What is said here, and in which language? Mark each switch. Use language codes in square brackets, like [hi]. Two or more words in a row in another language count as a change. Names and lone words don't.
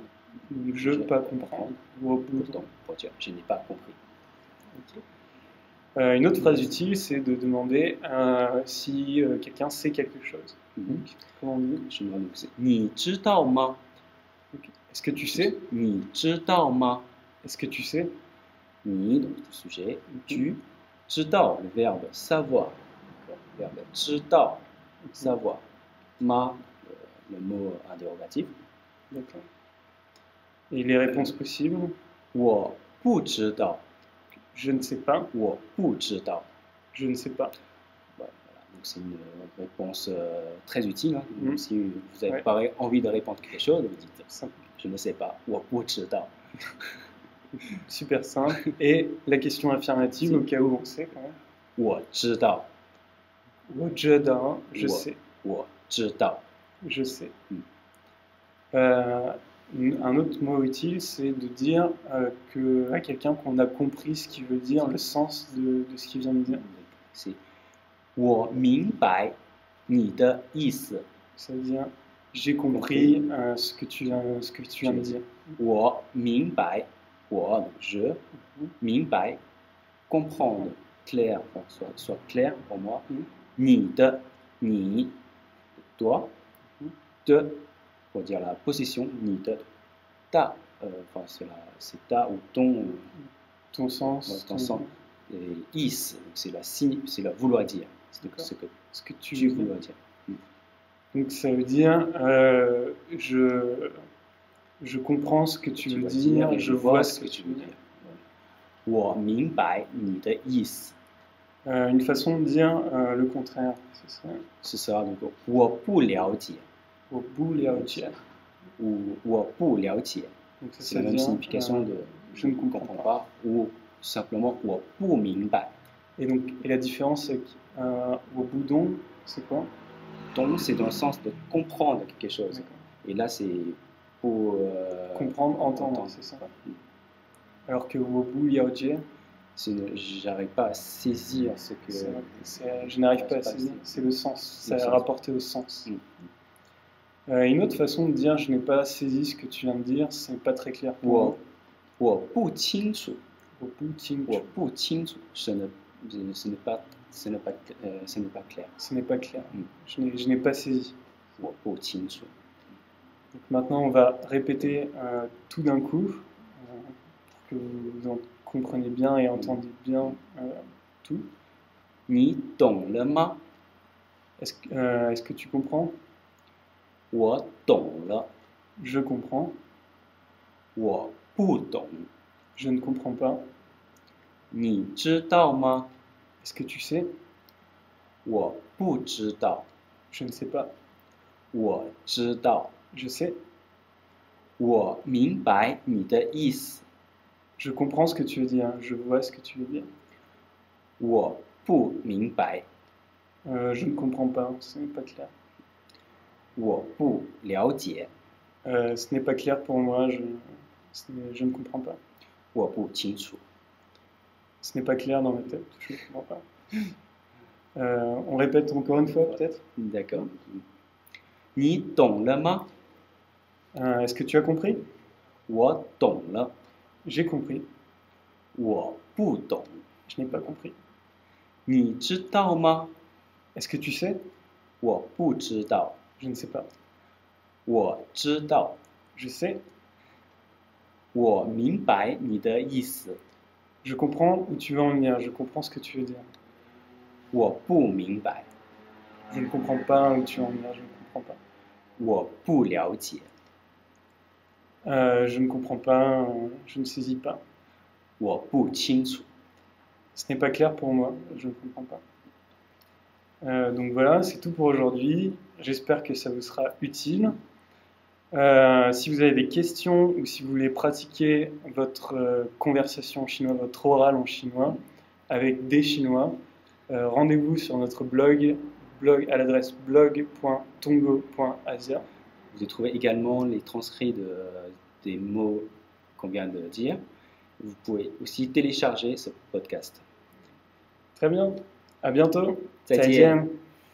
[fr] Je pas comprendre. Pour dire je n'ai pas compris. Okay. Une autre phrase utile, c'est de demander si quelqu'un sait quelque chose. Comment on dit? Je me demande, c'est [zh] 你知道吗? [fr] Est-ce que tu sais? [zh] 你知道吗? [fr] Est-ce que tu sais? Ni, donc le sujet, tu, [zh] 知道, [fr] le verbe savoir. Le verbe 知道, savoir. Ma, le mot interrogatif. D'accord. Et les réponses possibles? [zh] 我不知道. [fr] Je ne sais pas. [zh] 我不知道. [fr] Je ne sais pas. Voilà. Donc c'est une réponse très utile. Hein. Si vous avez envie de répondre quelque chose, vous dites simple. Je ne sais pas. [zh] 我不知道. [fr] Super simple. Et la question affirmative, au cas où on sait quand même. [zh] 我知道. 我知道, [fr] je sais. [zh] 我知道. [fr] Je sais. Un autre mot utile, c'est de dire à quelqu'un qu'on a compris ce qu'il veut dire, le sens de ce qu'il vient de dire. [zh] C'est 我明白你的意思. [fr] Ça veut dire j'ai compris ce que tu viens de dire. [zh] 我明白, je, 明白, [fr] comprendre, clair, soit clair pour moi. [zh] 你的, [fr] ni, toi, de, pour dire la possession, [zh] 你的, [fr] ta, c'est ta ou ton sens. Ton sens. Et is, c'est la vouloir dire. Ce que tu vouloir dire. Donc ça veut dire je comprends ce que tu veux dire, je vois ce que tu veux dire. [zh] 我明白你的意思. [fr] Une façon de dire le contraire, ce sera donc [zh] 我不了解. 我不了解. Ou 我不了解. [fr] Donc c'est la même signification de je ne comprends pas ou simplement [zh] 我不明白. [fr] Et la différence c'est que [zh] 我不懂 [fr] c'est quoi? Donc c'est dans le sens de comprendre quelque chose. Et là c'est pour comprendre, entendre, c'est ça. [zh] Alors que 我不了解, [fr] j'arrive pas à saisir ce que. Je n'arrive pas à saisir, c'est le sens, ça est rapporté au sens. Une autre façon de dire je n'ai pas saisi ce que tu viens de dire, c'est pas très clair pour moi. [zh] 我不清楚. 我不清楚. 我不清楚. [fr] Ce n'est pas clair. Ce n'est pas clair. Je n'ai pas saisi. [zh] 我不清楚. [fr] Donc maintenant on va répéter tout d'un coup pour que vous en compreniez bien et entendiez bien tout. [zh] 你懂了吗? [fr] Est-ce que tu comprends? [zh] 我懂了. [fr] Je comprends. [zh] 我不懂. [fr] Je ne comprends pas. [zh] 你知道吗？ [fr] Est-ce que tu sais? [zh] 我不知道。 [fr] Je ne sais pas. [zh] 我知道。 [fr] Je sais. [zh] 我明白你的意思。 [fr] Je comprends ce que tu veux dire. Je vois ce que tu veux dire. [zh] 我不明白。 [fr] Je ne comprends pas. Ce n'est pas clair. [zh] 我不了解。 [fr] Ce n'est pas clair pour moi. Je ne comprends pas. [zh] 我不清楚。 [fr] Ce n'est pas clair dans ma tête. Je ne comprends pas. On répète encore une fois peut-être. D'accord. [zh] 你懂了吗？ [fr] Est-ce que tu as compris? [zh] 我懂了。 [fr] J'ai compris. [zh] 我不懂。 [fr] Je n'ai pas compris. [zh] 你知道吗？ [fr] Est-ce que tu sais? [zh] 我不知道。 [fr] Je ne sais pas. [zh] 我知道。 [fr] Je sais. [zh] 我明白你的意思。 [fr] Je comprends où tu veux en venir. Je comprends ce que tu veux dire. [zh] 我不明白。 [fr] Je ne comprends pas où tu veux en venir. Je ne comprends pas. [zh] 我不了解。 [fr] Je ne comprends pas. Je ne saisis pas. [zh] 我不清楚。 [fr] Ce n'est pas clair pour moi. Je ne comprends pas. Donc voilà, c'est tout pour aujourd'hui. J'espère que ça vous sera utile. Si vous avez des questions ou si vous voulez pratiquer votre conversation en chinois, votre oral en chinois avec des Chinois, rendez-vous sur notre blog à l'adresse blog.tongo.asia. Vous allez trouver également les transcrits des mots qu'on vient de dire. Vous pouvez aussi télécharger ce podcast. Très bien. À bientôt. [zh] 再见。再见。